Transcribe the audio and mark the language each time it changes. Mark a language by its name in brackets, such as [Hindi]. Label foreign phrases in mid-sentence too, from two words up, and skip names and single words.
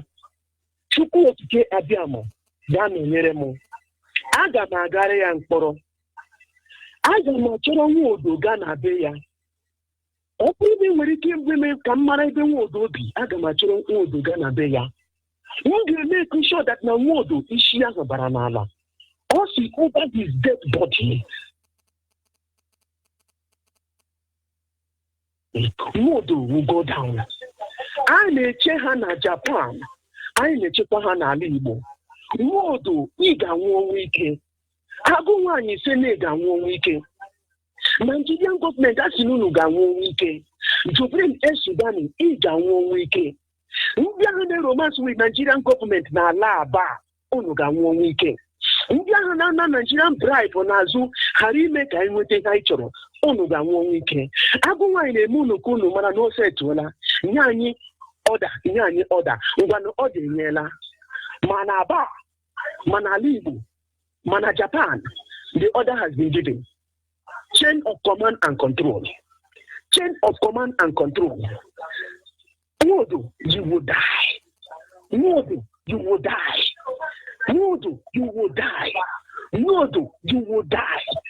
[Igbo] Chukwu okike abịamụ ga-anọnyere m. Aga m agara ya mkpọrọ. Aga m achọrọ Nwodo gaa na be ya. Ọ bụrụ na nwere ike ime ka m mara ebe Nwodo bi, aga m achọrọ Nwodo gaa na be ya. M ga-eme [English] sure that [Igbo] na Nwodo isi ahụ bara n'ala. [English] Also over his dead body. Modo will go down. [Igbo] I na-eche ha na Japan. I na-echekwa ha n'ala Igbo. Modo ị ga-anwụ ọnwụ ike. Agụ nwaanyị ise na ị ga-anwụ ọnwụ ike. [English] Nigerian government [Igbo] asị na unu ga-anwụ ọnwụ ike. Jubril Esudani ị ga-anwụ ọnwụ ike. Ndị ahụ na- [English] romance with Nigerian government [Igbo] n'ala Aba unu ga-anwụ ọnwụ ike. Ndị ahụ na [English] Nigerian bribe [Igbo] n'azụ ghara ime ka anyị nweta ihe anyị chọrọ unu ga-anwụ ọnwụ ike. Agụ nwaanyị na-eme unu ka unu mara na ose etuola. Nye anyị ọda ngwanụ ọ dị enyela. Mana Aba, mana ala Igbo, mana Japan, [English] the order has been given. Chain of command and control. Chain of command and control. Modo, you will die. Modo, you will die. Modo, you will die. Modo, you will die.